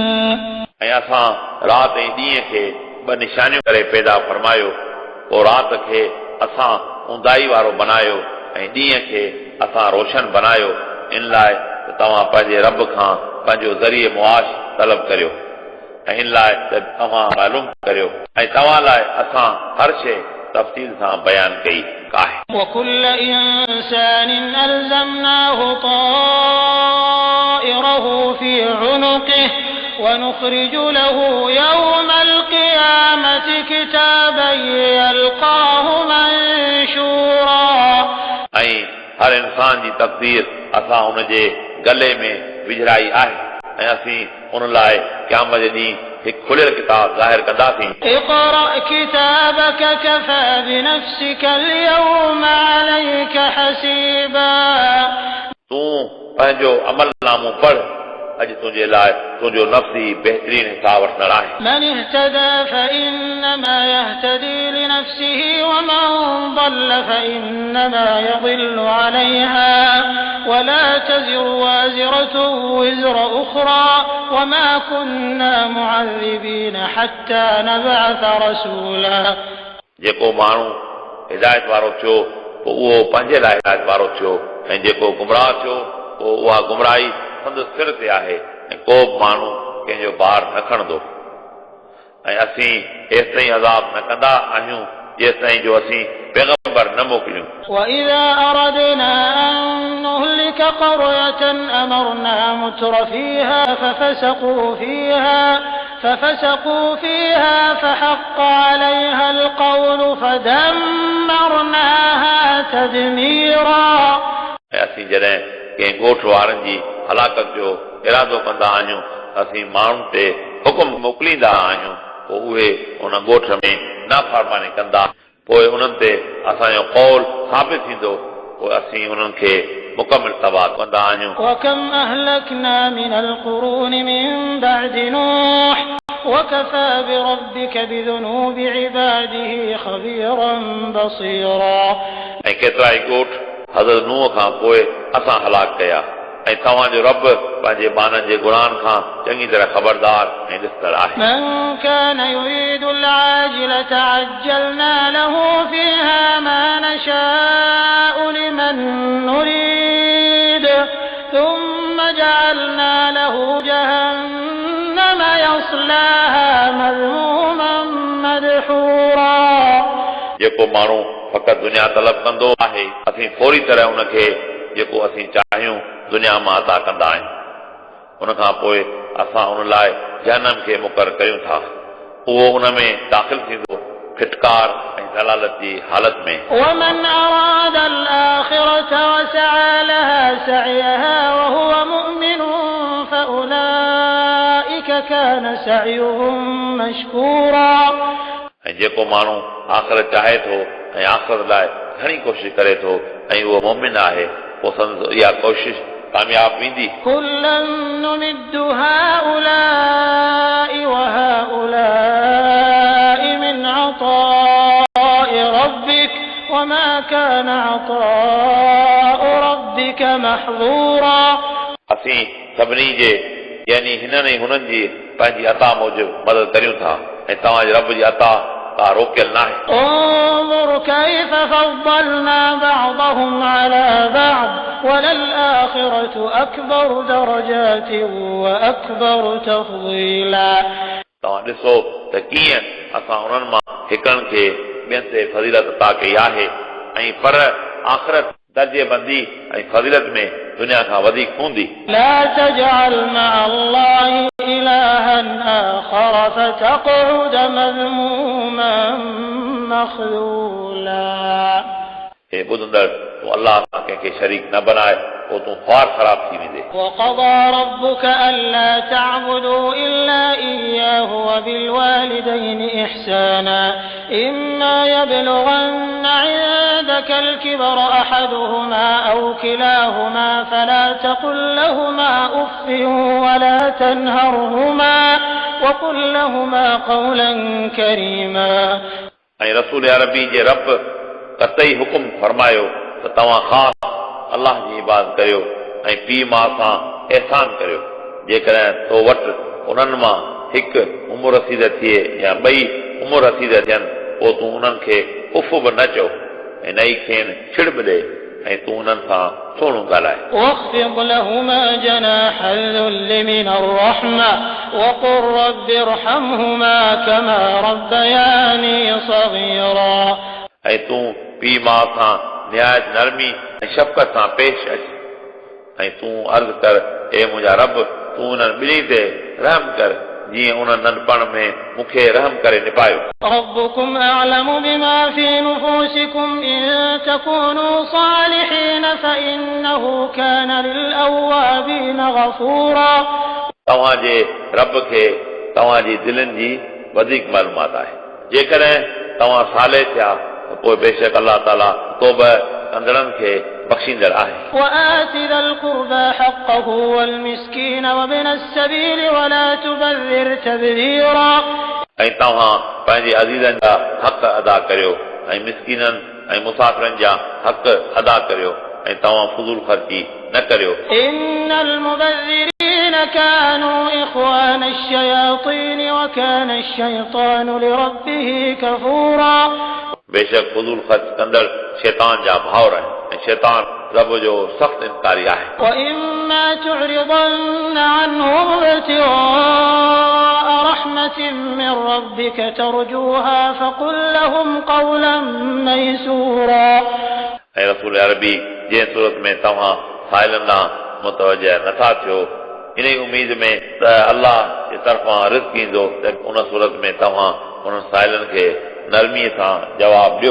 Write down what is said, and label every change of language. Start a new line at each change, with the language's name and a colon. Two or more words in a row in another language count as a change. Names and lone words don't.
Sindhi: ऐं असां राति ऐं ॾींहं खे ॿ निशानियूं करे पैदा फरमायो पोइ राति खे असां ऊंदाई वारो बनायो ऐं ॾींहं खे असां रोशन बनायो इन लाइ त तव्हां पंहिंजे रब खां पंहिंजो ज़रिए मुआश तलब करियो ऐं इन लाइ त तव्हां मालूम करियो ऐं तव्हां लाइ असां हर शइ तफ़सील सां बयान कई आहे
Arabic: وكل إنسان ألزمناه طائره في عنقه ونخرج له يوم القيامة كتابا يلقاه منشورا
Sindhi: ऐं हर इंसान जी तक़दीर असां उन जे गले में विझराई आहे ऐं असीं उन लाइ क़यामत जे ॾींहुं हिकु खुलियल किताब ज़ाहिर कंदासीं
Arabic: اقرأ كتابك كفى بنفسك اليوم عليك حسيبا
Sindhi: तूं पंहिंजो अमल नामो पढ़ अॼु तुंहिंजे लाइ तुंहिंजो नफ़्सी बहितरीन हिसाब वठंदड़ आहे
Arabic: من اهتدى فإنما يهتدي لنفسه ومن ضل فإنما يضل عليها ولا تزر وازرة وزر أخرى وما كنا معذبين حتى نبعث رسولا
Sindhi: जेको माण्हू हिदायत वारो थियो पोइ उहो पंहिंजे लाइ हिदायत वारो थियो ऐं जेको गुमराह थियो पोइ उहा गुमराही संदसि सिर ते आहे ऐं को बि माण्हू कंहिंजो भार न खणंदो ऐं असीं हेसि ताईं अज़ाब न कंदा आहियूं जेसि ताईं जो असीं पैगंबर न मोकिलियूं
Arabic: وإذا أردنا أن نهلك قرية أمرنا متر فيها ففسقوا فيها فحق عليها القول فدمرناها تدميرا
Sindhi: ऐं असीं जॾहिं कंहिं ॻोठ वारनि जी हलाकत जो इरादो कंदा आहियूं असीं माण्हुनि ते हुकुम मोकिलींदा आहियूं पोइ उहे उन ॻोठ में नाफ़रमानी कंदा पोइ उन्हनि ते असांजो कौल साबित थींदो पोइ असीं उन्हनि खे मुकमिल तबाह कंदा आहियूं
Arabic: وكم أهلكنا من القرون من بعد نوح وكفى بربك بذنوب عباده خبيرا بصيرا
Sindhi: ऐं केतिरा ई ॻोठ हज़रत नूह खां पोइ असां हलाक कया ऐं तव्हांजो रब पंहिंजे बाननि जे गुनाहनि खां चङी तरह ख़बरदार ऐं ॾिसंदड़ आहे
Arabic: من كان يريد العاجلة عجلنا له فيها ما نشاء لمن نريد ثم جعلنا له جهنم يصلاها مذموما مدحورا
Sindhi: जेको माण्हू फ़क़ति दुनिया तलब कंदो आहे असीं फौरी तरह उनखे जेको असीं चाहियूं दुनिया मां अता कंदा आहियूं उन खां पोइ असां उन लाइ जहन्नम खे मुक़ररु कयूं था उहो उन में दाख़िल थींदो फिटकार ऐं ज़लालत जी हालत में
Arabic: ومن أراد الآخرة وسعى لها سعيها وهو مؤمن فأولئك كان سعيهم مشكورا
Sindhi: ऐं जेको माण्हू आख़िरत चाहे थो ऐं आख़िरत लाइ घणी कोशिशि करे थो ऐं उहो मोमिन आहे पोइ संदसि इहा कोशिशि कामयाब वेंदी
Arabic: كلا نمد هؤلاء وهؤلاء من عطاء ربك وما كان عطاء ربك محظورا
Sindhi: असीं सभिनी जे यानी हिननि हुननि जी पंहिंजी अता मूजिब मदद करियूं था ऐं तव्हांजे रब जी अता का रोकियल नाहे
Arabic: انظر كيف فضلنا بعضهم على بعض وللآخرة أكبر درجات وأكبر تفضيلا
Sindhi: तव्हां ॾिसो त कीअं असां उन्हनि मां हिकड़नि खे ॿियनि ते फज़ीलत अता कई आहे ऐं पर आख़िरत दर्जे बंदी ऐं फज़ीलत में दुनिया खां वधीक हूंदी
Arabic: لا تجعل مع الله إلها آخر فتقعد مذموما مخذولا
Sindhi: हे ॿुधंदड़ तूं अलाह सां कंहिंखे शरीक न बनाए पोइ तूं ख़्वार ख़राब थी वेंदे
Arabic: وقضى ربك ألا تعبدوا إلا إياه وبالوالدين إحسانا إما يبلغن عندك الكبر أحدهما أو كلاهما فلا تقل لهما أف ولا تنهرهما وقل لهما قولا كريما
Sindhi: ऐं रसूल अरबी जे रब कतई हुकुम फरमायो त तव्हां ख़ासि अलाह जी इबादत करियो ऐं पीउ माउ सां एहसान करियो जेकॾहिं तो वटि उन्हनि मां हिकु उमिरि रसीद थिए या ॿई उमिरि रसीद थियनि पोइ तूं उन्हनि खे उफ़ बि न चओ ऐं न ई खेनि छिड़ बि ॾे ऐं तूं उन्हनि सां सुहिणो ॻाल्हाए
Arabic: واخفض لهما جناح الذل من الرحمة وقل رب ارحمهما كما ربياني صغيرا
Sindhi: ऐं तूं पीउ माउ सां निहायत नरमी ऐं शफ़क़त सां पेश अच ऐं तूं अर्ज़ कर ए मुंहिंजा रब तूं उन्हनि ॿिन्ही ते रहम कर जीअं उन्हनि नंढपण में मूंखे रहम करे निभायो
Arabic: ربكم أعلم بما في نفوسكم إن تكونوا صالحين فإنه كان للأوابين غفورا
Sindhi: तव्हांजे रब खे तव्हांजी दिलनि जी वधीक मालूमात आहे जेकॾहिं तव्हां साले थिया त पोइ बेशक अलाह ताला तौबह कंदड़नि खे बख़्शींदड़ आहे
Arabic: وآت ذا القربى حقه والمسكين وابن السبيل ولا تبذر تبذيرا
Sindhi: ऐं तव्हां पंहिंजे अज़ीज़नि जा हक़ अदा करियो ऐं मिस्कीननि ऐं मुसाफ़िरनि जा हक़ अदा करियो ऐं तव्हां फुज़ूल ख़र्ची न करियो
Arabic: إن المبذرين كانوا إخوان الشياطين وكان الشيطان لربه كفورا
Sindhi: बेशक फुज़ूल ख़र्च कंदड़ शैतान जा भाउर आहिनि ऐं शैतान रब जो सख़्तु इनकारी आहे
Arabic: وإما تعرضن عنهم ابتغاء رحمة من ربك ترجوها فقل لهم قولا ميسورا
Sindhi: ऐं रसूल अरबी जंहिं सूरत में तव्हां साइलनि ॾांहुं मुतवजह नथा थियो इन ई उमेद में त अलाह जे तरफ़ां रिज़्क़ ईंदो त उन सूरत में तव्हां उन्हनि साइलनि खे नरमीअ सां जवाब ॾियो